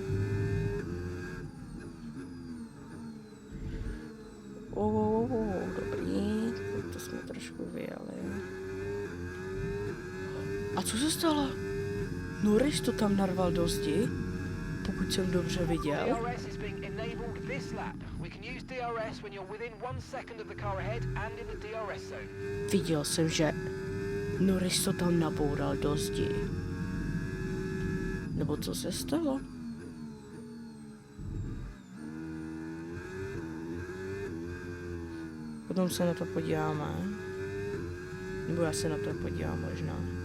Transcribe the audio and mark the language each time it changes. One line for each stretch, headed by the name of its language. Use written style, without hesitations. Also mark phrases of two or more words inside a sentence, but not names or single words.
Czech: Dobrý, to jsme trošku vyjeli. A co se stalo? Norris to tam narval do zdi, pokud jsem dobře viděl.
English: DRS is being enabled this lap. We can use DRS when you're within 1 second of the car ahead and in the DRS zone.
Czech: Viděl jsem, že Norris to tam naboural do zdi. Nebo co se stalo? Potom se na to podíváme. Nebo já se na to podívám možná.